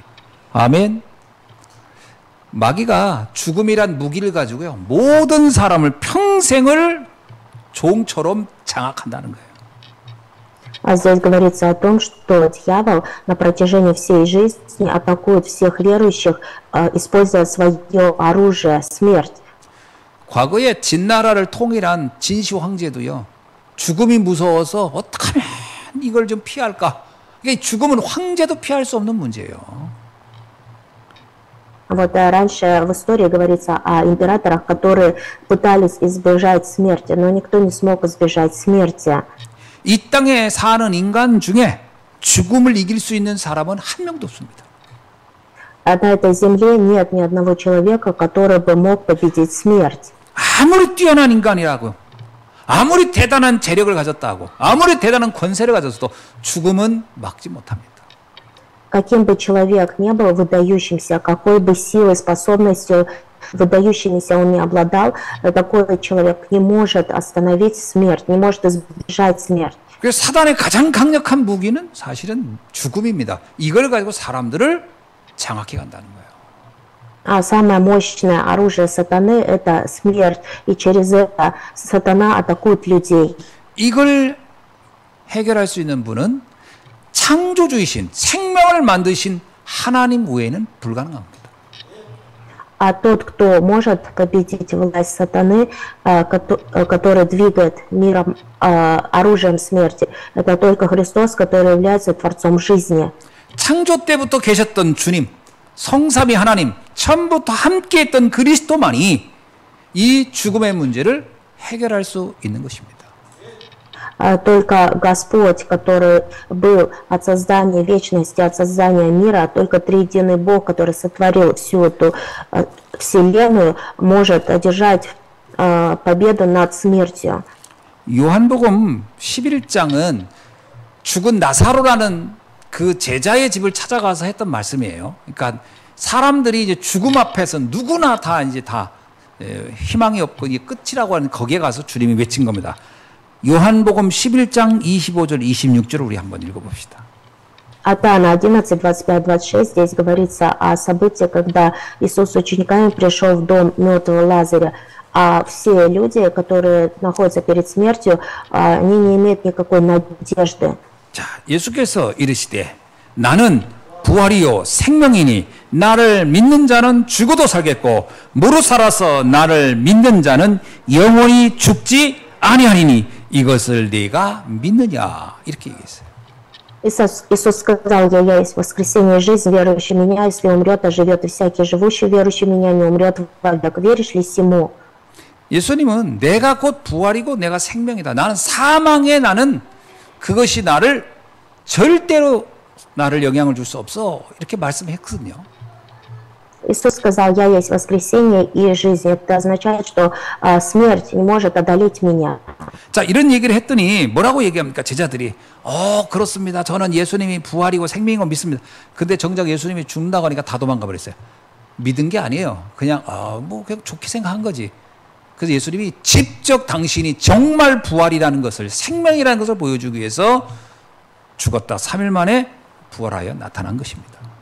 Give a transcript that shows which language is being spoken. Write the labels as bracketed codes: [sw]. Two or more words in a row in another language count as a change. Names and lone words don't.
[ko] 아멘. 마귀가 죽음이란 무기를 가지고요 모든 사람을 평생을 종처럼 장악한다는 거예요. [ru] Здесь говорится о том, что дьявол на протяжении всей жизни атакует всех верующих, используя свое оружие – смерть. [ko] 과거에 진나라를 통일한 진시 황제도요. 죽음이 무서워서 어떻게 하면 이걸 좀 피할까? 이게 죽음은 황제도 피할 수 없는 문제예요. [ru] Вот раньше в истории говорится о императорах, которые пытались избежать смерти, но никто не смог избежать смерти. [ko] 이 땅에 사는 인간 중에 죽음을 이길 수 있는 사람은 한 명도 없습니다. [ru] А на этой земле нет ни одного человека, который бы мог победить смерть. [ko] 아무리 뛰어난 인간이라고, 아무리 대단한 재력을 가졌다고, 아무리 대단한 권세를 가졌어도 죽음은 막지 못합니다. [ru] Каким бы человек ни был выдающимся, какой бы силой, способностью выдающимися он не обладал, такой человек не может остановить смерть, не может избежать смерть. [ko] 그래서 사단의 가장 강력한 무기는 사실은 죽음입니다. 이걸 가지고 사람들을 장악해 간다는 거예요. [ru] А самое мощное оружие сатаны – это смерть, и через это сатана атакует людей. [ko] 이걸 해결할 수 있는 분은 창조주이신 생명을 만드신 하나님 외에는 불가능합니다. [ru] А тот, кто может победить власть сатаны, который двигает миром оружием смерти, это только Христос, который является Творцом жизни. [ko] 창조 때부터 계셨던 주님, 성삼위 하나님, 처음부터 함께했던 그리스도만이 이 죽음의 문제를 해결할 수 있는 것입니다. [ru] Только Господь, который был от создания вечности, от создания мира, только триединый Бог, который сотворил всю эту вселенную, может одержать победу над смертью. [ko] 요한복음 11장은 죽은 나사로라는 그 제자의 집을 찾아가서 했던 말씀이에요. 그러니까 사람들이 이제 죽음 앞에서 누구나 다 이제 다 희망이 없고 이게 끝이라고 하는 거기에 가서 주님이 외친 겁니다. 요한복음 11장 25절 26절을 우리 한번 읽어봅시다. [ru] От Иоанна 11, 25, 26 здесь говорится о событии, когда Иисус с учениками пришел в дом мертвого Лазаря, а все люди, которые находятся перед смертью, они не имеют никакой надежды. [ko] 자, 예수께서 이르시되 나는 부활이요 생명이니 나를 믿는 자는 죽어도 살겠고 무릇 살아서 나를 믿는 자는 영원히 죽지 아니하리니 이것을 네가 믿느냐 이렇게 얘기했어요. [ru] Иисус сказал: «Я есть воскресение и жизнь, верующий в меня, если умрет, оживет, и всякий живущий, верующий в меня, не умрет вовек. Веришь ли сему?» [ko] 예수님은 내가 곧 부활이고 내가 생명이다. 나는 사망에 나는 그것이 나를 절대로 나를 영향을 줄 수 없어. 이렇게 말씀했거든요. [ru] Иисус сказал: «Я есть воскресение и жизнь». Это означает, что смерть не может одолеть меня. [ko] 자, 이런 얘기를 했더니 뭐라고 얘기합니까? 제자들이 그렇습니다. 저는 예수님이 부활이고 생명이고 믿습니다. 근데 정작 예수님이 죽는다고 하니까 다 도망가 버렸어요. 믿은 게 아니에요. 그냥 그냥 좋게 생각한 거지. 그래서 예수님이 직접 당신이 정말 부활이라는 것을, 생명이라는 것을 보여주기 위해서 죽었다 3일 만에 부활하여 나타난 것입니다.